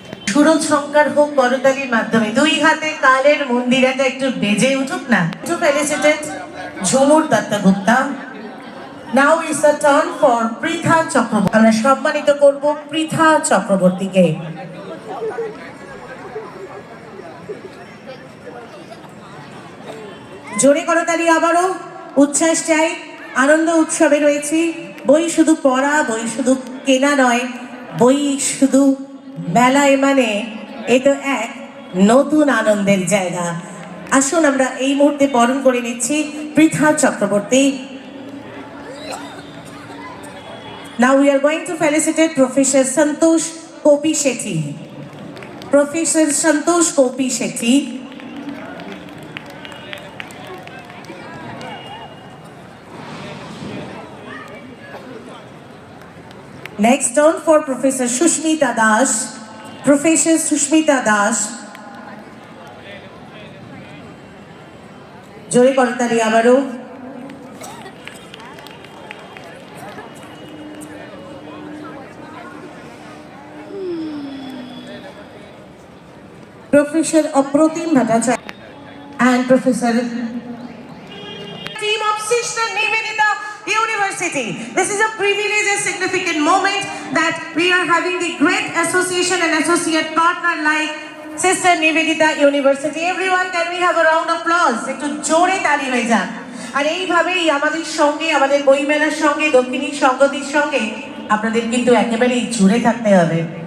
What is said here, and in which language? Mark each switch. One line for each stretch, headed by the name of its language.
Bangla: সুরজ সংকার হোক করতালির মাধ্যমে, দুই হাতে কালের মন্দিরাটা একটু বেজে উঠুক না।
English: To felicitate Jhumur Datta Gupta. Now is the turn for Pritha Chakraborty.
Bangla: আমরা সম্মানিত করব পৃথা চক্রবর্তীকে। জোরে করতালি আবারও, উচ্ছ্বাস চাই। আনন্দ উৎসবে রয়েছি। বই শুধু পড়া, বই শুধু কেনা নয়, বই শুধু মেলায় মানে এ তো এক নতুন আনন্দের জায়গা। আসুন আমরা এই মুহূর্তে বরণ করে নিচ্ছি Pritha Chakraborty.
English: Now we are going to felicitate Professor Santosh Kopi Shetty. Professor Santosh Kopi Shetty. Next turn for Professor Shushmita Das. Professor Shushmita Das.
Bangla: জোরে করতালি আবারও।
English: Professor Aprotim Bhattacharya and Professor team of Sister Nivedita University. This is a privilege and significant moment that we are having the great association and associate partner like Sister Nivedita University. Everyone, can we have a round of applause?
Bangla: একটু জোরে তালি হয়ে যান। আর এইভাবেই আমাদের সঙ্গে, আমাদের বইমেলার সঙ্গে, দক্ষিণী সংগতির সঙ্গে আপনাদের কিন্তু একেবারেই জুড়ে থাকতে হবে।